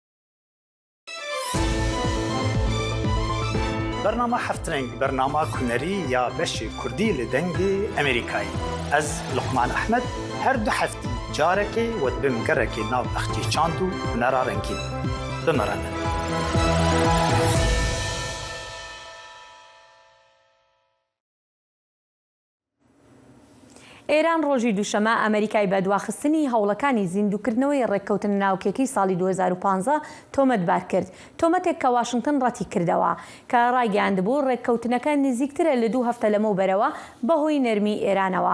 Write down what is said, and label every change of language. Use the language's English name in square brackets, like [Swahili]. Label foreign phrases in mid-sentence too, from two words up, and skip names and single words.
[Kurdish] Bernama Heftreng, bernama kunerî ya beşê Kurdî li Dengê Amerîkayê. Ez Luqman Ehmed, her du heftî carekê we dibim gerekê nav exçê çand û hunera rengîn. Bimere. [Central Kurdish] ئێران ڕۆژی دووشەمە ئەمریکای بە دواخستنی هەوڵەکانی زیندووکردنەوەی ڕێککەوتن ناوکێکی ساڵی 2015 تۆمەتبار کرد. تۆمەتێک کە واشنگتن ڕەتی کردەوە کە ڕایگەیاندبوو ڕێککەوتنەکە نزیکترە لە 2 هەفتە لەمەوبەرەوە بەهۆی نەرمی ئێرانەوە.